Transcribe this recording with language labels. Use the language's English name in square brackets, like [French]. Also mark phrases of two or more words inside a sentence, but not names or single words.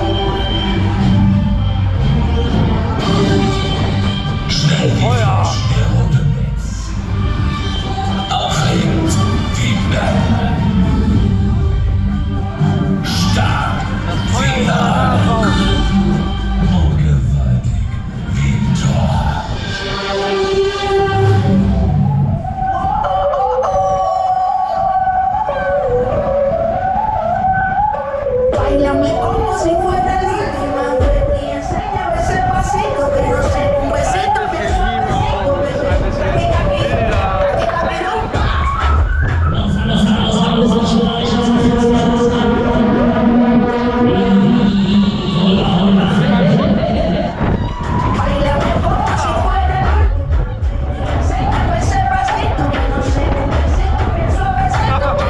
[German] Schnell wie Flash der rote Blitz. Aufregend wie Batman. Stark wie Hulk. Und gewaltig wie Thor. [Spanish] Báilame como si fuera la última vez y enséñame ese pasito que no sé, un besito bien suavecito, Báilame como si fuera la última y enséñame ese pasito que no sé, un besito bien suavecito,